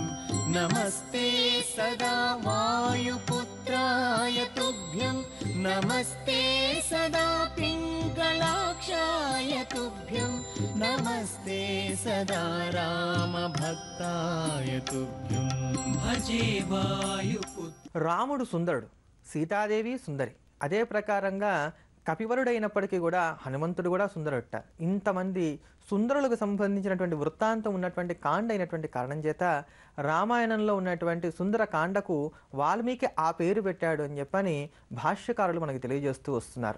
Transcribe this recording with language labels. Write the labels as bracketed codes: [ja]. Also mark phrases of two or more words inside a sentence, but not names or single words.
[sa] नमस्ते सदा वायुपुत्राय तुभ्यं नमस्ते सदा पिङ्गलाक्षाय तुभ्यं नमस्ते सदा रामभक्ताय तुभ्यं भजे वायुपुत्र [te] రాముడు సుందరుడు, సీతాదేవి సుందరి. అదే ప్రకారంగా కపివరుడైనప్పటికీ కూడా హనుమంతుడు కూడా సుందరుట. ఇంతమంది సుందరులకు సంబంధించినటువంటి వృత్తాంతం ఉన్నటువంటి కాండ అయినటువంటి కారణం చేత రామాయణంలో ఉన్నటువంటి సుందర కాండకు వాల్మీకి ఆ పేరు పెట్టాడు అని చెప్పని భాష్యకారులు మనకు తెలియజేస్తూ వస్తున్నారు.